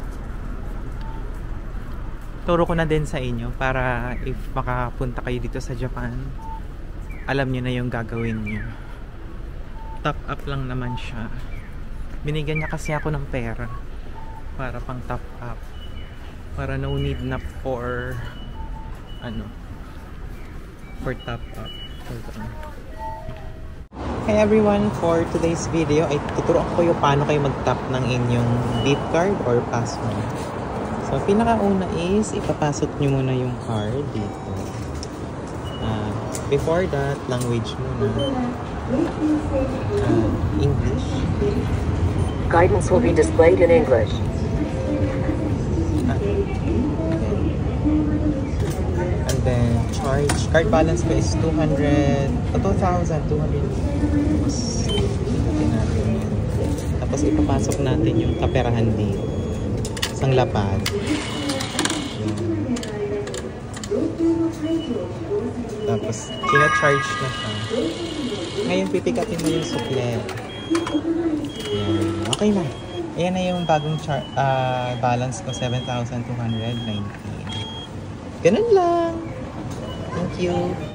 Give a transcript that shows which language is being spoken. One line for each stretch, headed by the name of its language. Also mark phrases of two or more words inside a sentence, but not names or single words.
Filipino: Turo ko na din sa inyo para if makapunta kayo dito sa Japan, alam nyo na yung gagawin nyo.
English: Top up
Filipino: lang naman siya. Binigyan niya kasi ako ng pera para pang
English: top up. Para no need na for for top up. Hey everyone, for today's video
Filipino: ay tuturuan ko yung paano kayo mag-top ng inyong
English: beep card or password.
Filipino: So pinakauna is ipapasok nyo muna yung card dito.
English: Before that, language muna. English. Guidance will be displayed in English. And then charge. Card balance
Filipino: ko is 2,200. Tapos ipapasok natin yung kaperahan dito. Isang lapad. Tapos sina-charge na siya. Ngayon pipikatin mo yung sukle. Yan. Okay na. Ayan na yung bagong balance ko, 7,219. Ganun lang.
English: Thank you.